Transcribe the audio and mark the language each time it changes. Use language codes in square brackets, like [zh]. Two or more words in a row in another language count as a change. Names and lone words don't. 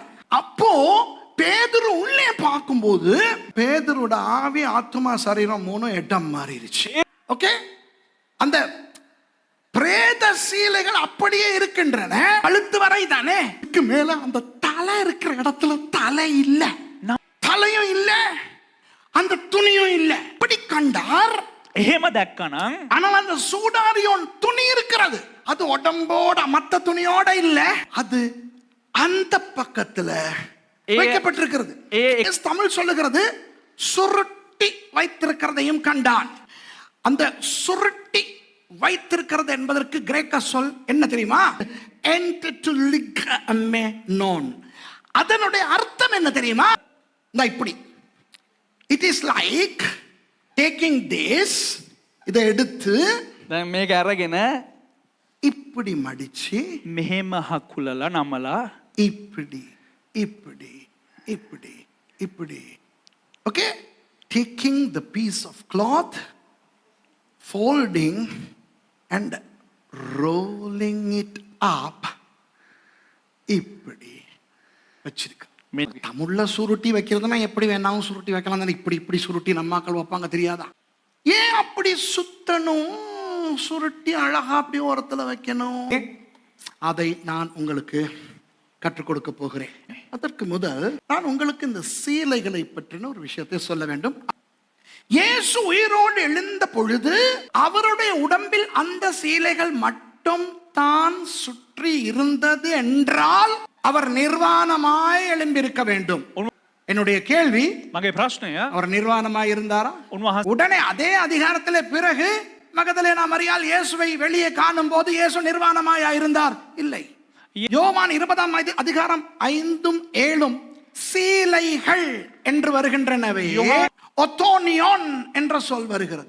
[ta] அப்போ பேதுரு உள்ளே பார்க்கும்போது பேதுருட ஆவி ஆத்துமா சரீரம் 3 இடம் மாறிடுச்சு. ஓகே, அந்த பிரேத சீலைகள் அப்படியே இருக்கின்றன, கழுத்து வரை தானே. இதுக்கு மேல அந்த தலை இருக்கிற இடத்துல தலை இல்ல, தலையும் இல்ல, அந்த துணியும் இல்ல. இப்படி கண்டார். [si] එහෙම දැක්කනම් [ta] ஆனால் அந்த சூடாரியோன் துணி இருக்கிறது, அது உடம்போட மத்த துணியோட இல்ல, அது அந்த பக்கத்துல வைக்கப்பட்டிருக்கிறது. தமிழ் சொல்லுகிறது சுருட்டி வைத்திருக்கிறதையும் கண்டான். அந்த சுருட்டி வைத்திருக்கிறது என்பதற்கு கிரேக்க சொல் என்ன தெரியுமா? அதனுடைய அர்த்தம் என்ன தெரியுமா? [en] இப்படி it is like taking this, [ta] இதை எடுத்து [si] දැන් මේක අරගෙන [ta] இப்படி மடிச்சு [si] මෙහෙම හකුලලා නමලා [ta] இப்படி இப்படி இப்படி இப்படி, ஓகே, [en] taking the piece of cloth, folding and rolling it up, [ta] இப்படி வச்சிருக்க. தமிழ்ல சுருட்டி வைக்கிறதுனா எப்படி வேணாலும் சுருட்டி வைக்கலாம் தானே. இப்படி இப்படி சுருட்டி நம்மாக்கள் வைப்பாங்க, தெரியாதா? ஏன் அப்படி சுத்தணும், சுருட்டி அழகா அப்படி ஓரத்துல வைக்கணும்? அதை நான் உங்களுக்கு கற்றுக் கொடுக்க போகிறேன். அதற்கு முதல் நான் உங்களுக்கு இந்த சீலைகளை பற்றின ஒரு விஷயத்தை சொல்ல வேண்டும். இயேசு உயிரோடு எழுந்த பொழுது அவருடைய உடம்பில் அந்த சீலைகள் மட்டும் தான் சுற்றி இருந்தது என்றால் அவர் நிர்வாணமாய் எழும்பியிருக்க வேண்டும். என்னுடைய கேள்வி, [si] මගේ ප්‍රශ්නය, [ta] அவர் நிர்வாணமாய் இருந்தாரா? உடனே அதே அதிகாரத்திலே பிறகு மகதலேனா மரியாள் இயேசுவை வெளியே காணும் போது இயேசு நிர்வாணமாய் இருந்தார்? இல்லை. யோவான் 20ஆம் அதிகாரம் 5ம் 7ம் சீலைகள் என்று வருகின்றனவே, ஒத்தோனியோன் என்ற சொல் வருகிறது.